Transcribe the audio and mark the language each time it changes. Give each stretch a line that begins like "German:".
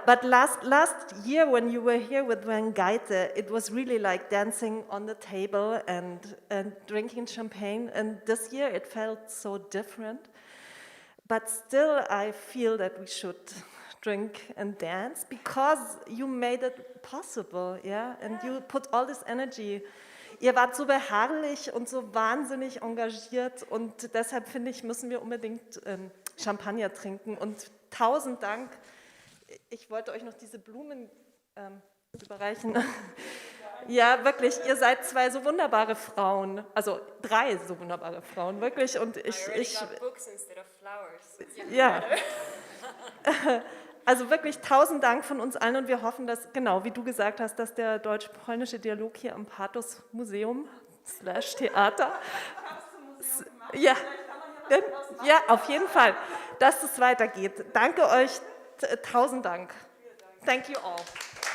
English: But last year when you were here with Van Geite, it was really like dancing on the table and drinking champagne. And this year it felt so different. But still I feel that we should drink and dance because you made it possible, yeah? And you put all this energy.
German: Ihr wart so beharrlich und so wahnsinnig engagiert und deshalb finde ich, müssen wir unbedingt Champagner trinken und 1000 Dank. Ich wollte euch noch diese Blumen überreichen. Ja, wirklich, ihr seid 2 so wunderbare Frauen, also 3 so wunderbare Frauen, wirklich. Und ich
English: books instead of flowers.
German: Ja. Also wirklich 1000 Dank von uns allen und wir hoffen, dass, genau, wie du gesagt hast, dass der deutsch-polnische Dialog hier am PATHOS Museum /Theater, ja, auf jeden Fall, dass es weitergeht. Danke euch, 1000 Dank.
English: Thank you all.